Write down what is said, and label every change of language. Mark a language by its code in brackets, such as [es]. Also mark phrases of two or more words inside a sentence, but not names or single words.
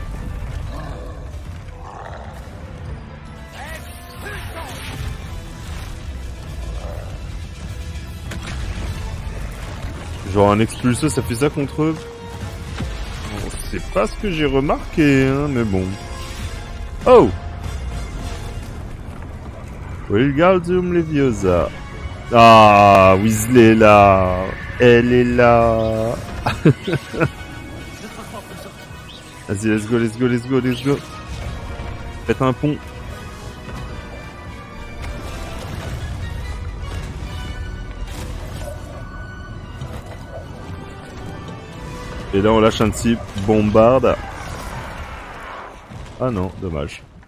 [fr] Genre un expulsé, ça fait ça contre eux. C'est pas ce que j'ai remarqué, hein, mais bon. Oh! Wingardium Leviosa. Ah, Weasley est là. Elle est là. Vas-y, [en] let's go, let's go, let's go, let's go. [fr] Faites un pont. Et là on lâche un petit bombarde. Ah non, dommage.